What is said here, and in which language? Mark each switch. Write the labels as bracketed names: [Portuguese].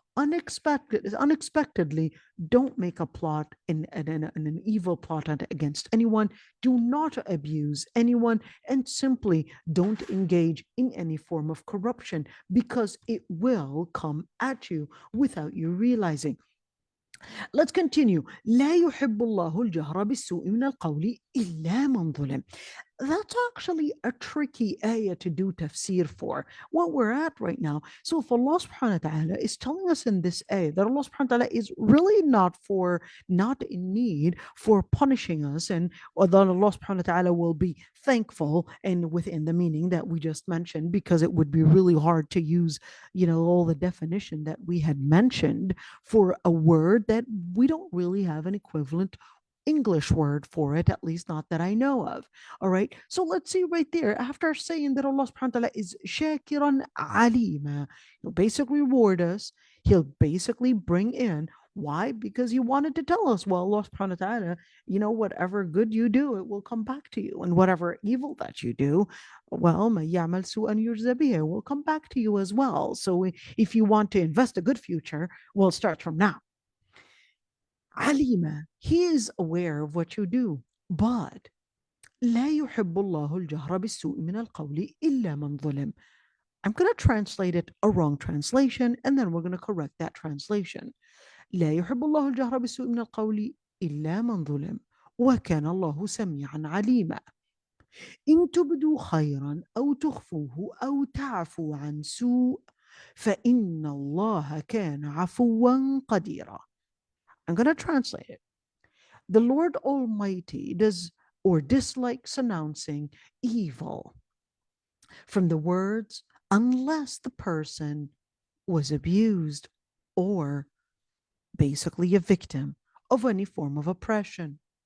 [English] unexpectedly, don't make a plot an evil plot against anyone. Do not abuse anyone, and simply don't engage in any form of corruption, because it will come at you without you realizing. Let's continue. [Arabic] لا يحب الله الجهر بالسوء من القول إلا من ظلم. [English] That's actually a tricky ayah to do tafsir for, what we're at right now. So if Allah subhanahu wa ta'ala is telling us in this ayah that Allah subhanahu wa ta'ala is really not in need for punishing us, and or that Allah subhanahu wa ta'ala will be thankful, and within the meaning that we just mentioned, because it would be really hard to use, all the definition that we had mentioned for a word that we don't really have an equivalent English word for it, at least not that I know of. All right. So let's see right there. After saying that Allah subhanahu wa ta'ala is shakiran alima, he'll basically reward us. He'll basically bring in. Why? Because he wanted to tell us, well, Allah subhanahu wa ta'ala, whatever good you do, it will come back to you. And whatever evil that you do, well, [Arabic] مَن يَعْمَلْ سُوءًا يُجْزَ بِهِ, [English] it will come back to you as well. So if you want to invest a good future, well, start from now. Alima, he is aware of what you do, but [Arabic] لا يحب الله الجهر بالسوء من القول إلا من ظلم. [English] I'm going to translate it a wrong translation, and then we're going to correct that translation. [Arabic] لا يحب الله الجهر بالسوء من القول إلا من ظلم وكان الله سميعا عليما. إن تبدوا خيرا أو تخفوه أو تعفوا عن سوء فإن الله كان عفوا قديرا. [English] I'm going to translate it. The Lord Almighty does or dislikes announcing evil from the words unless the person was abused or basically a victim of any form of oppression.